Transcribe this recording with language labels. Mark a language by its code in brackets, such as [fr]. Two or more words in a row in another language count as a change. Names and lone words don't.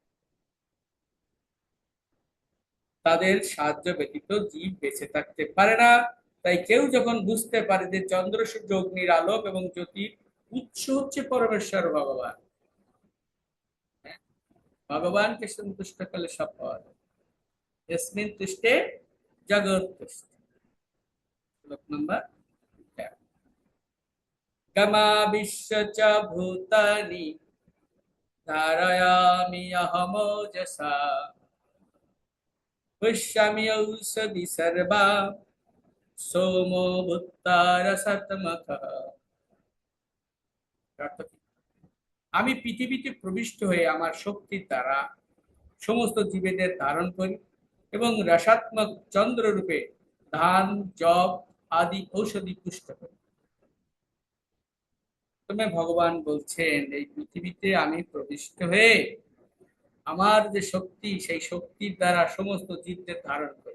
[bn] তাদের সাহায্য ব্যতীত জীব বেঁচে থাকতে পারে না। তাই কেউ যখন বুঝতে পারে যে চন্দ্র, সূর্য, অগ্নির আলোক এবং জ্যোতির উৎস হচ্ছে পরমেশ্বর ভগবান, হ্যাঁ, ভগবানকে সন্তুষ্ট করলে সব পাওয়া যায়। [sa] यस्मिन् तुष्टे जगत्तुष्टे। [bn] শ্লোক নম্বর 11। [sa] गमाविश्य च भूतानि धारयामि अहमोजसा पश्यामि औषधि सर्वा सोमो भूत्तारसत्मकः। [bn] আমি পৃথিবীতে প্রবিষ্ট হয়ে আমার শক্তির দ্বারা সমস্ত জীবেদের ধারণ করি এবং রসাত্মক চন্দ্র রূপে ধান, জব আদি ঔষধি পুষ্ট করি। তুমি ভগবান বলছেন এই পৃথিবীতে আমি প্রবিষ্ট হয়ে আমার যে শক্তি, সেই শক্তির দ্বারা সমস্ত জীবদের ধারণ করি।